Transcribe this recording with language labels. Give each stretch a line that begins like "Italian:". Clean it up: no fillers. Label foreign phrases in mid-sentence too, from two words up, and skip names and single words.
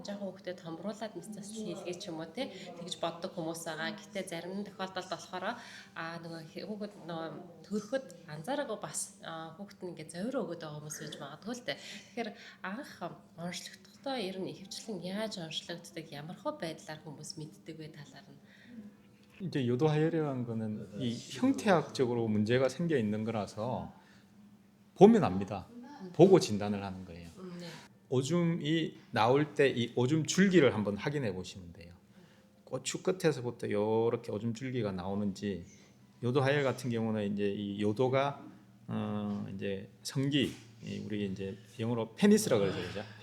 Mongolian: Жаахан хүүхдэд томруулаад мэс засал хийлгэх ч юм уу тий. Тэгж боддог хүмүүс байгаа. Гэтэ зарим тохиолдолд болохоор нөгөө хүүхэд нөгөө төрөхөд анзаараагүй бас хүүхэд нь ингээ зовир өгöd байгаа хүмүүс байж магадгүй л дээ. Тэгэхээр анх онцлогдохдоо ер нь ихэвчлэн яаж онцлогддог, ямархуу байдлаар хүмүүс мэддэг вэ талаар нь.
Korean: 이제 요도 하열이라는 거는 이 형태학적으로 문제가 생겨 있는 거라서 보면 압니다. 보고 진단을 하는 거예요. 네. 오줌이 나올 때 이 오줌 줄기를 한번 확인해 보시면 돼요. 고추 끝에서부터 이렇게 오줌 줄기가 나오는지, 요도 하열 같은 경우는 이제 이 요도가 이제 성기, 우리 이제 영어로 페니스라고 그러죠.